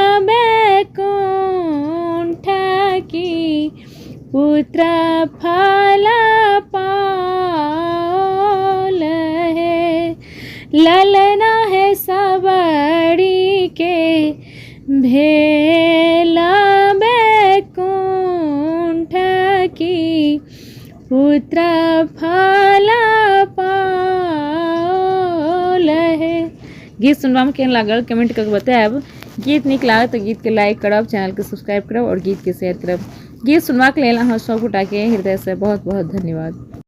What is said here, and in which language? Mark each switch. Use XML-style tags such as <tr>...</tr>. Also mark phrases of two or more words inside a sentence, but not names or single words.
<mai>बैकुंठ की, पुत्र फल पाल है, ललना है सबरी के भेला बैकुंठ की, पुत्र फल पाल है। गीत सुनबा में केहन लागल कमेंट करके बताएब। गीत नीक लागत तो गीत के लाइक करब, चैनल के सब्सक्राइब करब और गीत के शेयर करब। गीत सुनबाक लेल अहाँ सब गोटा के हृदय से बहुत बहुत धन्यवाद।</mai>